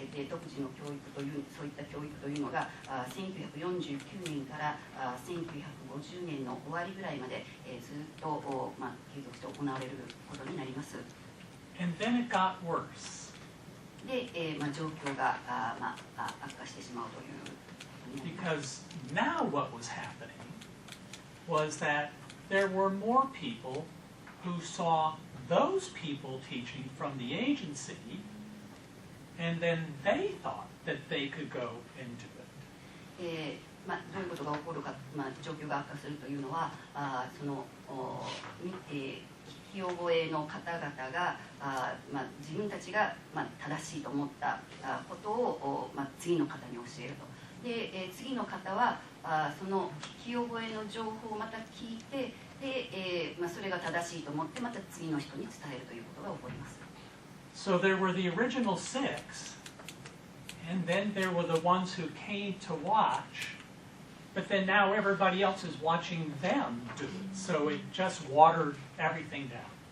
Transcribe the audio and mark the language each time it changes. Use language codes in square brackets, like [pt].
[ja] 独自の教育というそういった教育というのが1949年から1950年の終わりぐらいまで、ずっと、継続して行われることになります。 [en] And then it got worse. [ja] で、状況が悪化してしまうという。 [en] Because now what was happening was that there were more people who saw those people teaching from the agency, and then they thought that they could go into it. [ja] どういうことが起こるか、状況が悪化するというのは、その聞き覚えの方々が自分たちが正しいと思ったことを次の方に教えると。で、次の方はその聞き覚えの情報をまた聞いて、で、それが正しいと思ってまた次の人に伝えるということが起こります。 [en] So there were the original 6, and then there were the ones who came to watch, but then now everybody else is watching them do it, so it just watered everything down.